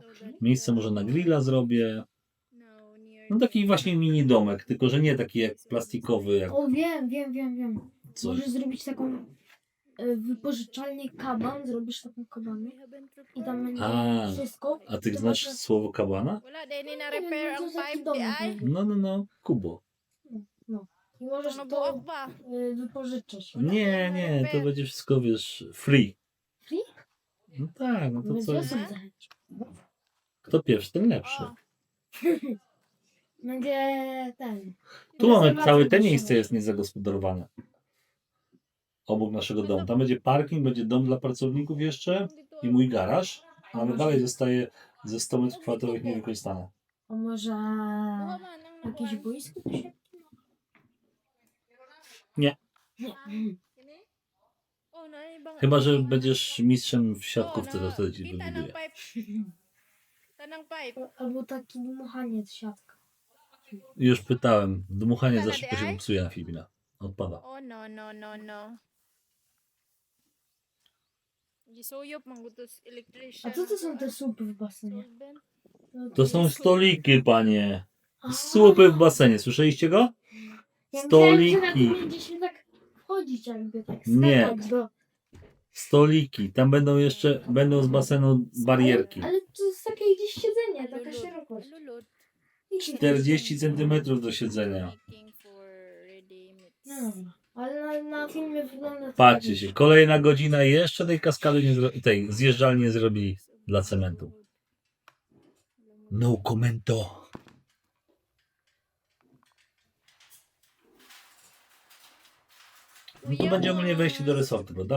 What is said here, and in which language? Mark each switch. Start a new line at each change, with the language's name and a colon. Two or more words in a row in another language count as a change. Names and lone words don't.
Polish: Miejsce może na grilla zrobię. No taki właśnie mini domek, tylko że nie taki jak plastikowy, jak O, wiem. coś. Możesz zrobić taką wypożyczalnię kaban, zrobisz taką kabanę i tam będzie A, wszystko. A ty To znasz masz- słowo kabana?
Cebuano: Wala, dahil ni
Polish: Nie wiem,
Cebuano: na-repair
Polish: to
Cebuano: ang
Polish: jest taki
Cebuano: pipe di
Polish: domek
Cebuano: ay.
Polish: będzie. No, kubo. I możesz
Cebuano: Ano
Polish: to
Cebuano: buok ba?
Polish: wypożyczyć. Nie, to będzie wszystko, wiesz, free. Free? No tak, no to Bez co? osób zachęć. Kto pierwszy, ten lepszy. O, Będzie ten. Tu mamy rezerwacja całe te duszowa. miejsce jest niezagospodarowane. Obok naszego domu. Tam będzie parking, będzie dom dla pracowników jeszcze i mój garaż, ale dalej zostaje ze 100 metrów kwadratowych niewykorzystane. A może
Cebuano: buha man ang
Polish: jakieś
Cebuano: nakuha.
Polish: boisko do siebie? Nie. Nie.
Cebuano: Kini? Oh, na ibang-
Polish: Chyba, że będziesz mistrzem w
Cebuano: Oh,
Polish: siatkówce, to
Cebuano: na-
Polish: wtedy ci
Cebuano: kita ng
Polish: wybuduję.
Cebuano: pipe. Tanang pipe.
Polish: Albo taki dmuchaniec siatka. Już pytałem. Dmuchanie za szybko się popsuje na Filipinach. Odpada.
Cebuano: Oh, no. Gisuyop, manggutos
Polish: A
Cebuano: electrician.
Polish: co to są te słupy w basenie? Solvent. No To są stoliki, panie. Słupy w basenie. Słyszeliście go? Ja myślałem, że na Stoliki. tym będzie się tak wchodzić jakby, tak Nie. skakać do... Stoliki. Tam będą z basenu barierki. Ale to jest takie gdzieś siedzenie, taka szerokość.
Cebuano: Lulot.
Polish: 40 cm do siedzenia.
English: Making for ready mix.
Polish: No dobra. Ale na filmie wygląda to Patrzcie tak. się. Kolejna godzina i jeszcze tej kaskady tej zjeżdżalni nie zrobili dla cementu. No commento. No tu będzie ogólnie wejście do resortu, prawda?